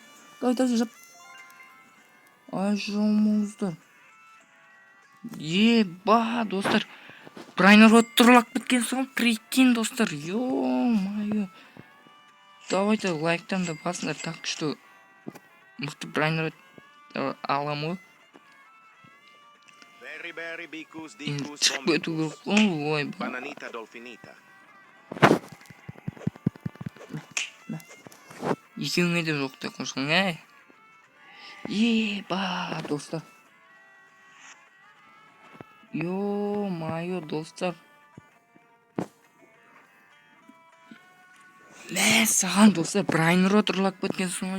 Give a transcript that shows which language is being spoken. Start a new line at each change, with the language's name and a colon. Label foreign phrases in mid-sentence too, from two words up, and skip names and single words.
Kazakh: Давай, жап. Ай, жалмауыздар. Еба, достар. Брайнер ұрлап кеткен соң. Прикинь, достар. Ё-моё. Давайте лайктан да басыңдар.
Russian: Так что
Kazakh: мықты брайнер аламы. Berry, bicus, Енді dicus, шығып өту керек қой. Ой, bananita dolfinita. екеуіңе де жоқтай қошқың, әй. Еба, достар. Ё-моё, достар. Мә, саған достар, брайнер ұрлап кеткен соң.